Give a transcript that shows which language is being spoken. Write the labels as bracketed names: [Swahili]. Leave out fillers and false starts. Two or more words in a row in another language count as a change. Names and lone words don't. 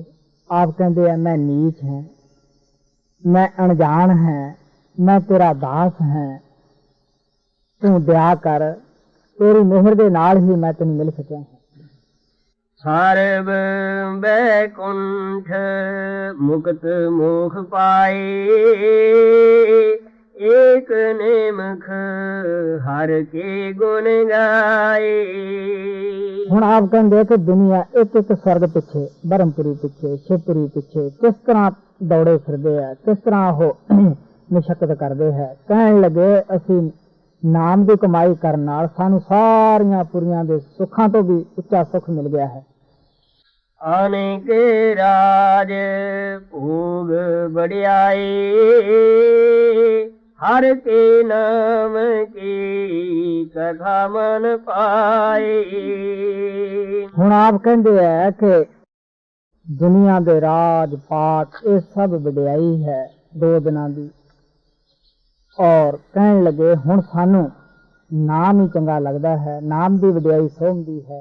[Hindi] आप कहते हैं मैं नीच हैं, मैं अनजान है, मैं तेरा दास हैं, तू दया कर, [Punjabi] ਤੇਰੀ ਮਿਹਰ ਦੇ ਨਾਲ ਹੀ ਮੈਂ ਤੈਨ ਮਿਲ ਸਕਿਆ [Hindi] हूं। [Punjabi] ਸਰਬ ਬੈਕੁੰਠ ਮੁਕਤਿ ਮੁਖ ਪਾਏ ਏਕ ਨਿਮਖ ਹਰਿ ਕੇ ਗੁਣ ਗਾਏ। ਹੁਣ ਆਪ ਕਹਿੰਦੇ ਕਿ ਦੁਨੀਆ ਇੱਕ ਇੱਕ ਸਰਦ ਪਿੱਛੇ, ਬਰਮਪੁਰੀ ਪਿੱਛੇ, ਸ਼ਿਵਪੁਰੀ ਪਿੱਛੇ ਕਿਸ ਤਰ੍ਹਾਂ ਦੌੜੇ ਫਿਰਦੇ ਆ, ਕਿਸ ਤਰ੍ਹਾਂ ਉਹ ਮੁਸ਼ੱਕਤ ਕਰਦੇ ਹੈ। ਕਹਿਣ ਲੱਗੇ ਅਸੀਂ ਨਾਮ ਦੀ ਕਮਾਈ ਕਰਨ ਨਾਲ ਸਾਨੂੰ ਸਾਰੀਆਂ ਪੁਰੀਆਂ ਦੇ ਸੁੱਖਾਂ ਤੋਂ ਵੀ ਉੱਚਾ ਸੁੱਖ ਮਿਲ ਗਿਆ ਹੈ। ਅਨਿਕ ਰਾਜ ਭੋਗ ਬਡਿਆਈ ਹਰਿ ਕੇ ਨਾਮ ਕੀ ਕਥਾ ਮਨ ਪਾਏ। ਹੁਣ ਆਪ ਕਹਿੰਦੇ ਹੈ ਕਿ ਦੁਨੀਆ ਦੇ ਰਾਜ ਪਾਠ ਇਹ ਸਭ ਵਡਿਆਈ ਹੈ 2 ਦਿਨਾਂ ਦੀ, ਔਰ ਕਹਿਣ ਲੱਗੇ ਹੁਣ ਸਾਨੂੰ ਨਾਮ ਹੀ ਚੰਗਾ ਲੱਗਦਾ ਹੈ, ਨਾਮ ਦੀ ਵਡਿਆਈ ਸੋਹੰਦੀ ਹੈ।